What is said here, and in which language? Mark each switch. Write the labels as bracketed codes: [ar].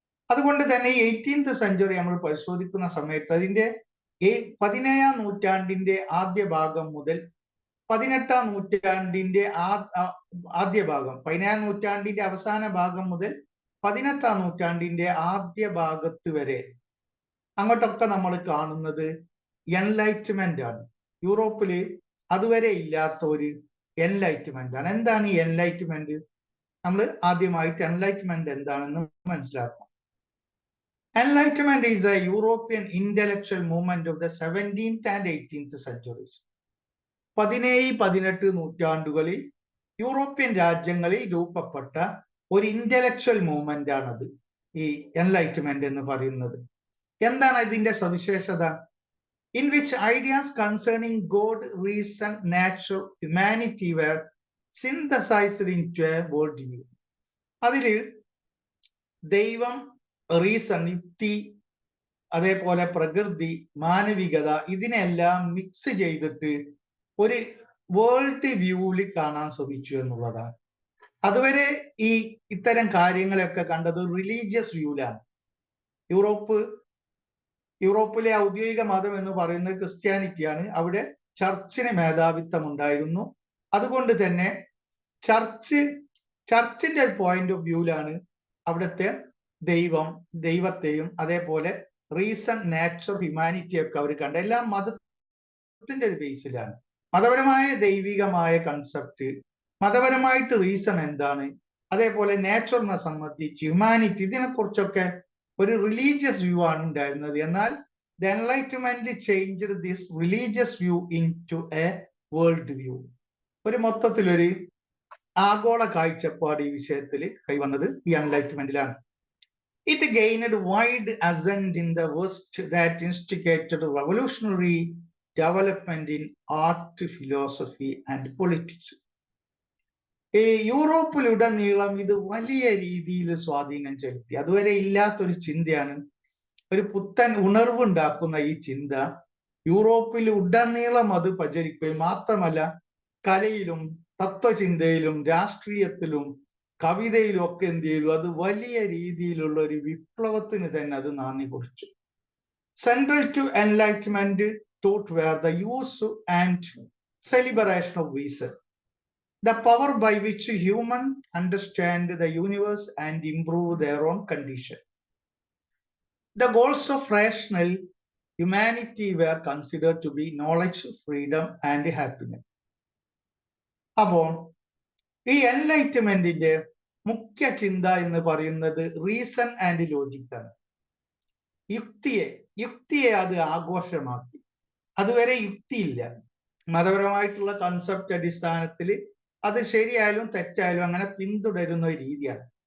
[ml] അതുകൊണ്ട് തന്നെ 18th century നമ്മൾ പരിശോധിക്കുന്ന സമയത്ത് അതിന്റെ 17ാം നൂറ്റാണ്ടിന്റെ ആദ്യ ഭാഗം മുതൽ 18ാം നൂറ്റാണ്ടിന്റെ ആദ്യ ഭാഗം, 17ാം നൂറ്റാണ്ടിന്റെ അവസാന ഭാഗം മുതൽ 18ാം നൂറ്റാണ്ടിന്റെ ആദ്യ ഭാഗത്ത് വരെ അങ്ങോട്ടൊക്കെ നമ്മൾ കാണുന്നത് എൻലൈറ്റ്മെന്റ് ആണ്. യൂറോപ്പില് അതുവരെ ഇല്ലാത്ത ഒരു എൻലൈറ്റ്മെന്റ് ആണ്. എന്താണ് ഈ എൻലൈറ്റ്മെന്റ്? നമ്മൾ ആദ്യമായിട്ട് എൻലൈറ്റ്മെന്റ് എന്താണെന്ന് മനസ്സിലാക്കണം. [en] Enlightenment is a European intellectual movement of the 17th and 18th centuries. [ml] 17-18 നൂറ്റാണ്ടുകളിൽ യൂറോപ്യൻ രാജ്യങ്ങളിൽ രൂപപ്പെട്ട ഒരു ഇന്റലക്ച്വൽ മൂവ്മെന്റ് ആണത് ഈ എൻലൈറ്റ്മെന്റ് എന്ന് പറയുന്നത്. എന്താണ് ഇതിന്റെ സവിശേഷത? [en] In which ideas concerning God, reason, nature, humanity were synthesized into a worldview. [ml] അതിൽ ദൈവം, റീസൺ, യുക്തി, അതേപോലെ പ്രകൃതി, മാനവികത, ഇതിനെല്ലാം മിക്സ് ചെയ്തിട്ട് ഒരു വേൾഡ് വ്യൂവിൽ കാണാൻ ശ്രമിച്ചു എന്നുള്ളതാണ്. അതുവരെ ഇത്തരം കാര്യങ്ങളൊക്കെ കണ്ടത് റിലീജിയസ് വ്യൂവിലാണ്. യൂറോപ്പിലെ ഔദ്യോഗിക മതം എന്ന് പറയുന്നത് ക്രിസ്ത്യാനിറ്റിയാണ്. അവിടെ ചർച്ചിന് മേധാവിത്വം ഉണ്ടായിരുന്നു. അതുകൊണ്ട് തന്നെ ചർച്ചിന്റെ പോയിന്റ് ഓഫ് വ്യൂവിലാണ് അവിടുത്തെ ദൈവത്തെയും അതേപോലെ റീസൺ, നാച്ചർ, ഹ്യൂമാനിറ്റി ഒക്കെ അവർ കണ്ട. എല്ലാം മതത്തിന്റെ ഒരു ബേസിലാണ്. മതപരമായ ദൈവികമായ കൺസെപ്റ്റ്, മതപരമായിട്ട് റീസൺ എന്താണ്, അതേപോലെ നേച്ചറിനെ സംബന്ധിച്ച് ഹ്യൂമാനിറ്റി, ഇതിനെക്കുറിച്ചൊക്കെ ഒരു റിലീജിയസ് വ്യൂ ആണ് ഉണ്ടായിരുന്നത്. എന്നാൽ [en] The Enlightenment changed this religious view into a world view. [ml] ഒരു മൊത്തത്തിലൊരു ആഗോള കാഴ്ചപ്പാട് ഈ വിഷയത്തിൽ കൈവന്നത് ഈ എൻലൈറ്റ്മെന്റിലാണ്. [en] It gained wide ascent in the West that instigated revolutionary development in art, philosophy and politics. [ml] യൂറോപ്പിലുടനീളം ഇത് വലിയ രീതിയിൽ സ്വാധീനം ചെലുത്തി. അതുവരെ ഇല്ലാത്തൊരു ചിന്തയാണ്, ഒരു പുത്തൻ ഉണർവുണ്ടാക്കുന്ന ഈ ചിന്ത യൂറോപ്പിൽ ഉടനീളം അത് പ്രചരിക്കുകയും മാത്രമല്ല കലയിലും തത്വചിന്തയിലും രാഷ്ട്രീയത്തിലും കവിതയിലും ഒക്കെ എന്ത് ചെയ്തു, അത് വലിയ രീതിയിലുള്ള ഒരു വിപ്ലവത്തിന് തന്നെ അത് നാന്ദി കുറിച്ചു. [en] Central to Enlightenment thought where the use and celebration of reason, the power by which humans understand the universe and improve their own condition. The goals of rational humanity were considered to be knowledge, freedom and happiness. [ml] അപ്പോൾ ഈ എൻലൈറ്റ്മെന്റിന്റെ മുഖ്യ ചിന്ത എന്ന് പറയുന്നത് reason and logic ആണ്. യുക്തിയെ അത് ആഘോഷമാക്കി. അതുവരെ യുക്തിയില്ല. മതപരമായിട്ടുള്ള കൺസെപ്റ്റ് അടിസ്ഥാനത്തിൽ അത് ശരിയായാലും തെറ്റായാലും അങ്ങനെ പിന്തുടരുന്ന ഒരു രീതിയാണ്.